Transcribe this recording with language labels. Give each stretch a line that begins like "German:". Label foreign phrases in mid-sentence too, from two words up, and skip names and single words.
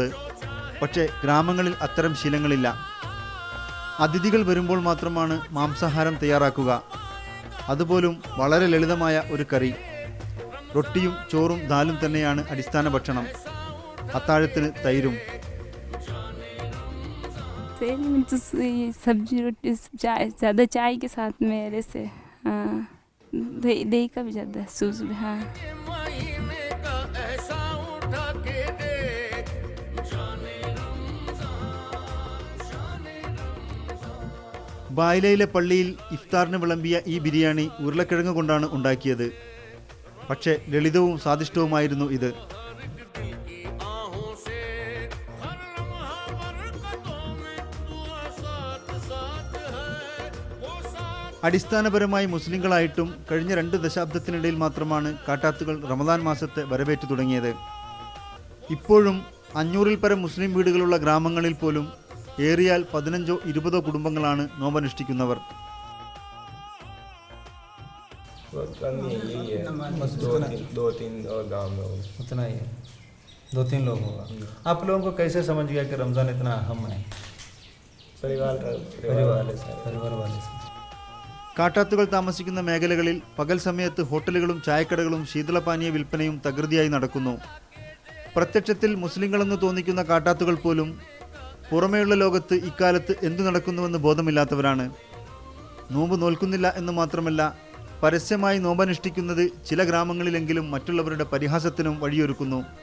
Malayalam: പക്ഷേ ഗ്രാമങ്ങളിൽ അത്തരം ശീലങ്ങളില്ല. അതിഥികൾ വരുമ്പോൾ മാത്രമാണ് മാംസാഹാരം തയ്യാറാക്കുക. അതുപോലും വളരെ ലളിതമായ ഒരു കറി. റൊട്ടിയും ചോറും ദാലും തന്നെയാണ് അടിസ്ഥാന ഭക്ഷണം. അത്താഴത്തിന് തൈരും.
Hindi: सब्जी रोटी चाय, ज़्यादा चाय के साथ मेरे से दही का भी ज़्यादा सूस भी. हाँ,
Malayalam: ബായ്ലയിലെ പള്ളിയിൽ ഇഫ്താറിന് വിളമ്പിയ ഈ ബിരിയാണി ഉരുളക്കിഴങ്ങ് കൊണ്ടാണ് ഉണ്ടാക്കിയത്. പക്ഷേ ലളിതവും സ്വാദിഷ്ടവുമായിരുന്നു ഇത്. അടിസ്ഥാനപരമായി മുസ്ലിങ്ങളായിട്ടും കഴിഞ്ഞ 2 ദശാബ്ദത്തിനിടയിൽ മാത്രമാണ് കാട്ടാത്തുകൾ റമദാൻ മാസത്തെ വരവേറ്റു തുടങ്ങിയത്. ഇപ്പോഴും 500-ൽ പരം മുസ്ലിം വീടുകളുള്ള ഗ്രാമങ്ങളിൽ പോലും ഏറിയാൽ 15-20 കുടുംബങ്ങളാണ് നോമ്പനുഷ്ഠിക്കുന്നവർ.
Hindi: आप लोगों को कैसे समझ गया कि रमजान इतना अहम है? परिवार वाले से.
Malayalam: കാട്ടാത്തുകൾ താമസിക്കുന്ന മേഖലകളിൽ പകൽ സമയത്ത് ഹോട്ടലുകളും ചായക്കടകളും ശീതളപാനീയ വിൽപ്പനയും തകൃതിയായി നടക്കുന്നു. പ്രത്യക്ഷത്തിൽ മുസ്ലിങ്ങളെന്ന് തോന്നിക്കുന്ന കാട്ടാത്തുകൾ പോലും പുറമേയുള്ള ലോകത്ത് ഇക്കാലത്ത് എന്തു നടക്കുന്നുവെന്ന് ബോധമില്ലാത്തവരാണ്. നോമ്പ് നോൽക്കുന്നില്ല എന്ന് മാത്രമല്ല പരസ്യമായി നോമ്പനുഷ്ഠിക്കുന്നത് ചില ഗ്രാമങ്ങളിലെങ്കിലും മറ്റുള്ളവരുടെ പരിഹാസത്തിനും വഴിയൊരുക്കുന്നു.